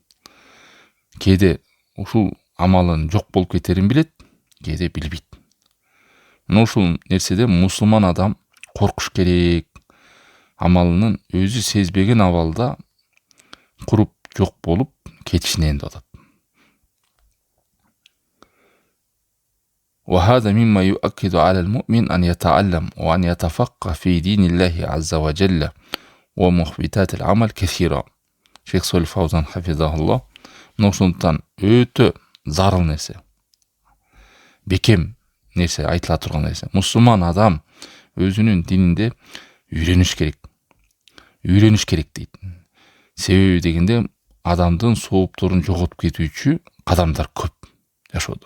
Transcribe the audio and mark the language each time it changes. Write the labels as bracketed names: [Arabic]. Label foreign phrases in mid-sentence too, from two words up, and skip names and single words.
[Kyrgyz] Кээде ушул амалын жок болуп кетерин билет, кээде билбейт. Мына ушул нерседе мусулман адам коркуш керек. Амалынын өзү сезбеген абалда куруп жок болуп кетишинен деп атат. [Arabic] وهذا مما يؤكد على المؤمن أن يتعلم وأن يتفقه في دين الله عز وجل ومخبتات العمل كثيرا. [Kyrgyz] Шейх Солих Фаузан хафизахуллах, ошондуктан өтө зарыл нерсе, бекем нерсе, айтыла турган нерсе. Мусулман адам өзүнүн дининде үйрөнүш керек дейт. Себеби дегенде адамдын соопторун жоготуп кетүүчү кадамдар көп жашоодо.